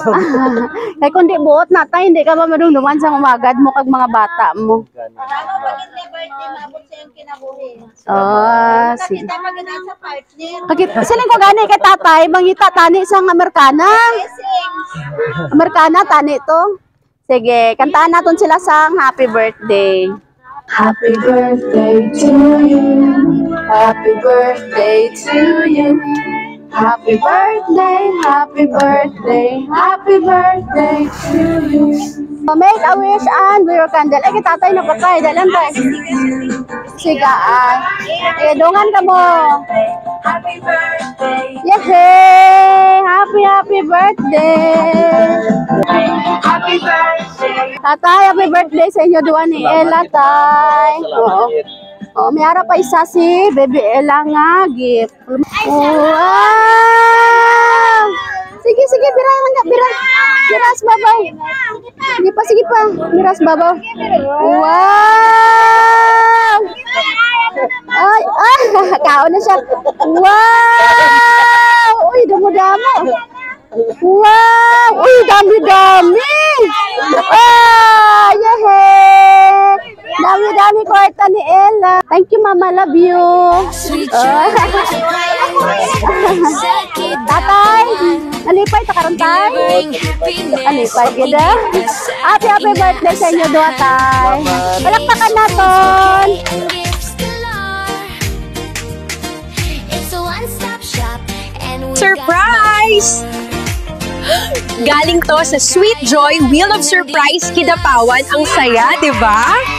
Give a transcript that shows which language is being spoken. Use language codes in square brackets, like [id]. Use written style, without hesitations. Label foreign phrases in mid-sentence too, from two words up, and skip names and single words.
[hil] Kay kundi buot na tay, hindi ka ba madungduman sa umagad mo kag mga bata mo. Sige. Siling ko gani kay tatay, mangita tani sang Amerikana. Amerikana tani to. Sige, kantaan naton sila sang [en] happy birthday. Happy birthday to you. Happy birthday to you. Happy birthday, happy birthday, happy birthday to you. Make a wish and blow your candle. [hil] Ay, kitatay na patay. Dalan tayo. Siga, dungan ka mo. [en] Happy birthday. Yehey! Happy birthday. Happy birthday. [hil] Tatay, [en] happy birthday [hil] sa inyo duwan ni Ella, tay. Oo. Oh, may ara pa isa si Baby Ella nga gift. Wow! Sige, biras babaw. Sige pa, biras babaw. Wow! Ay, kaon na siya. Wow! Uy, damo-damo. Wow! Uy, dami-dami. Yehey! Dami-dami kwarta ni Ella. [en] Thank you, Mama. Love you. [hil] Tatay, nalipay ta karon tay. Nalipay gid. [en] Happy birthday [hil] sa inyo duha tay. Palakpakan naton. [en] Surprise! [tl] Galing to sa Sweet Joy Wheel of Surprise Kidapawan. Ang saya, di ba?